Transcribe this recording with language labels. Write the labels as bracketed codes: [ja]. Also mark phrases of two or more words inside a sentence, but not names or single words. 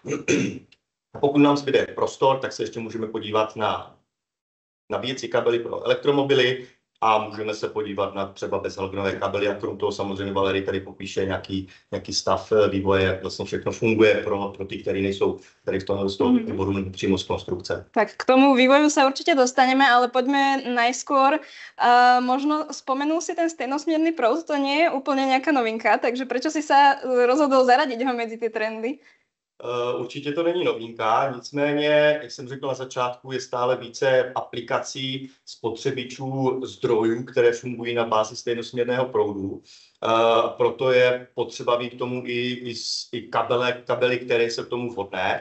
[cs] A pokud nám zbyde prostor, tak se ještě můžeme podívat na nabíjecí kabely pro elektromobily a můžeme se podívat na třeba bezhalogové kabely a krom toho samozřejmě Valery tady popíše nějaký stav vývoje, jak vlastně všechno funguje pro ty, kteří nejsou tady z toho oboru přímo z konstrukce. [sk] Tak k tomu vývoju sa určite dostaneme, ale poďme najskôr. Možno spomenul si ten stejnosmierny proud, to nie je úplne nejaká novinka, takže prečo si sa rozhodol zaradiť ho medzi tie trendy? [cs] Určitě to není novinka, nicméně, jak jsem řekl na začátku, je stále více aplikací spotřebičů zdrojů, které fungují na bázi stejnosměrného proudu. Proto je potřeba mít k tomu i kabely, které jsou k tomu vhodné.